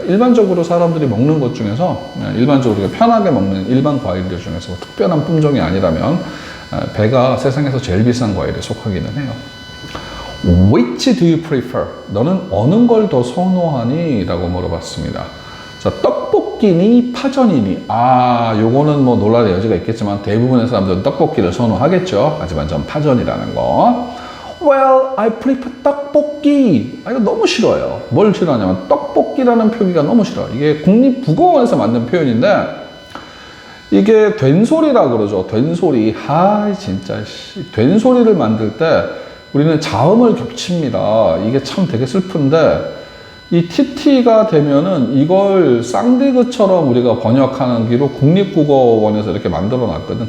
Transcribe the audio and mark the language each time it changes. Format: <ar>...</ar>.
<ko>일반적으로 사람들이 먹는 것 중에서 일반적으로 우리가 편하게 먹는 일반 과일들 중에서 특별한 품종이 아니라면 배가 세상에서 제일 비싼 과일에 속하기는 해요.</ko> <en>Which do you prefer?</en> <ko>너는 어느 걸 더 선호하니? 라고 물어봤습니다. 자, 떡볶이니 파전이니? 요거는 뭐 논란의 여지가 있겠지만 대부분의 사람들은 떡볶이를 선호하겠죠. 하지만 전 파전이라는 거.</ko> <en>Well, I prefer 떡볶이.</en> <ko>이거 너무 싫어요. 뭘 싫어하냐면 떡볶이라는 표기가 너무 싫어. 이게 국립국어원에서 만든 표현인데 이게 된소리라 그러죠. 된소리. 진짜 된소리를 만들 때 우리는 자음을 겹칩니다. 이게 참 되게 슬픈데 이 TT가 되면은 이걸 쌍디귿처럼 우리가 번역하는 기로 국립국어원에서 이렇게 만들어 놨거든.</ko>